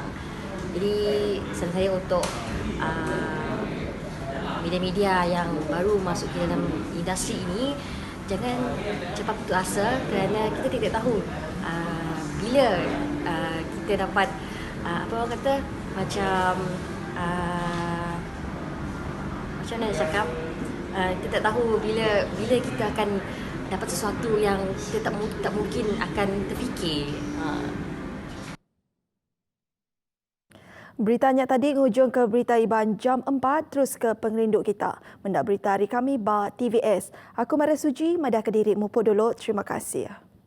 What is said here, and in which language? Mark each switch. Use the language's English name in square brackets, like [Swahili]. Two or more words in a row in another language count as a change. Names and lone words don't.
[Malay] Jadi saran saya untuk media-media yang baru masuk ke dalam industri ini, jangan cepat putus asa, kerana kita tidak tahu bila kita dapat apa orang kata macam mana nak cakap, kita tak tahu bila kita akan dapat sesuatu yang kita tak mungkin akan terfikir. [Iban] Beritanya tadi ngujung ke berita Iban jam 4, terus ke pengerinduk kita. Mendak berita hari kami ba TVS. Aku Maria Suji, Madah Kediri Mupo dulu. Terima kasih.